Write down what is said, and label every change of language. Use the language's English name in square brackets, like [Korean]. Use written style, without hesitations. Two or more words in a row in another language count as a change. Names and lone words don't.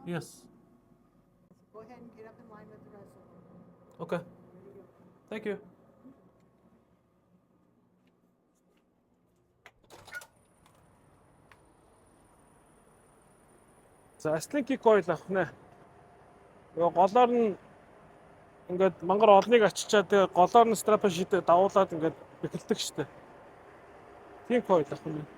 [English] Yes. Go ahead and get up in line with the rest of them. Okay. Thank you. За, slinky coil [Mongolian] авах нэ. Нөгөө голоор нь ингээд мангар олныг ачичаад тэгээ голоор нь страпа шийдэ давуулаад ингээд бэхэлдэг штэ. Тийм coil авах нь.